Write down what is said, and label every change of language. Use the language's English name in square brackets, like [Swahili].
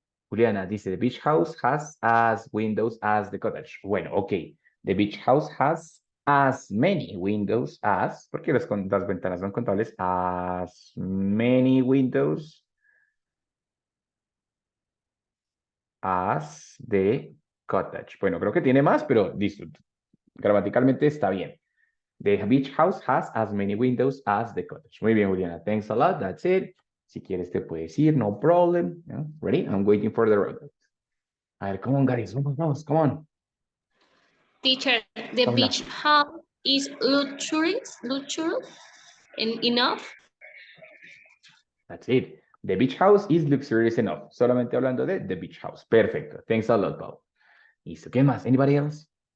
[Spanish] Juliana dice, [English] the beach house has as windows as the cottage. Bueno, ok. The beach house has as many windows as, [Spanish] porque las ventanas son contables, [English] as many windows as the cottage. [Spanish] Bueno, creo que tiene más, pero listo. Gramaticalmente está bien. [English] The beach house has as many windows as the cottage. [Spanish] Muy bien, [English] Juliana. Thanks a lot. That's it. [Spanish] Si quieres te puedes ir, [English] no problem. Yeah. Ready? I'm waiting for the robot. [Spanish] A ver, [English] come on, guys. [Spanish] Vamos, [English] come on. Teacher, the Paula. beach house is luxurious enough. That's it. The beach house is luxurious enough. [Spanish] Solamente hablando de the beach house. Perfecto. [English] Thanks a lot, [Spanish] Paul. Listo. ¿Qué más? [English] Anybody else?